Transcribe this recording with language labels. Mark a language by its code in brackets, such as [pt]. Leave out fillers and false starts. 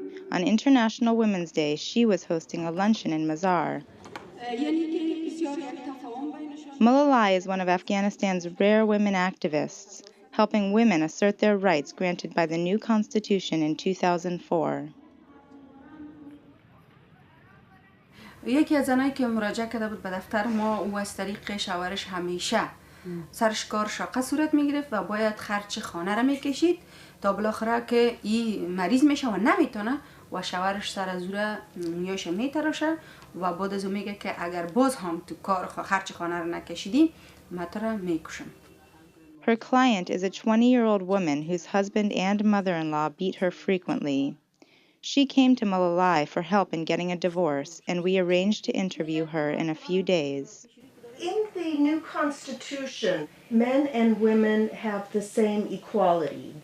[en] On International Women's Day, she was hosting a luncheon in Mazar. Malala is one of Afghanistan's rare women activists, helping women assert their rights granted by the new constitution in 2004. [fa] یکی از زنایی که مراجعه کرده بود به دفتر ما و از طریق شوهرش همیشه سرش کار شاقه صورت میگرفت و باید خرج خانه را میکشید تا بالاخره که این مریض میشه و نمیتونه و شوهرش سر از او نیاش میتراشه و بعد از اون میگه که اگر باز هم تو کار خرج خانه را نکشیدی من تو را میکشم. [en] Her client is a 20-year-old woman whose husband and mother-in-law beat her frequently. She came to Malala for help in getting a divorce, and we arranged to interview her in a few days. In the new constitution, men and women have the same equality.